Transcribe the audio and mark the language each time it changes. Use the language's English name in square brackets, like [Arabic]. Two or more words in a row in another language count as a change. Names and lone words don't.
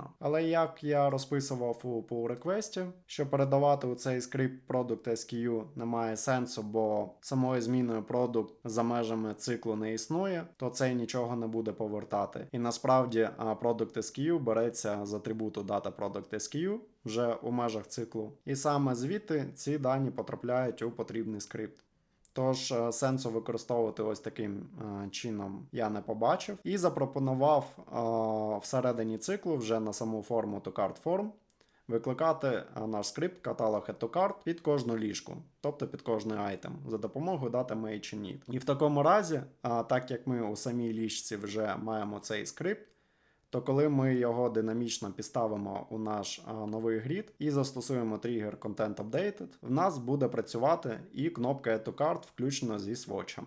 [Ukrainian] Але як я розписував у [English] pull request, [Ukrainian] що передавати у цей скрипт [English] product SKU [Ukrainian] немає сенсу, бо самою зміною product за межами циклу не існує, то цей нічого не буде повертати. І насправді [English] product SKU [Ukrainian] береться з атрибуту [English] data product SKU [Ukrainian] вже у межах циклу. І саме звідти ці дані потрапляють у потрібний скрипт. Тож сенсу використовувати ось таким чином я не побачив. І запропонував всередині циклу вже на саму форму EtoCard Form викликати наш скрипт каталог EtoCard під кожну ліжку, тобто під кожний айтем, за допомогою [English] data match init. [Ukrainian] І в такому разі, так як ми у самій ліжці вже маємо цей скрипт, то коли ми його динамічно підставимо у наш новий грід і застосуємо тригер [English] Content Updated, [Ukrainian] в нас буде працювати і кнопка EtoCard включно зі свочами.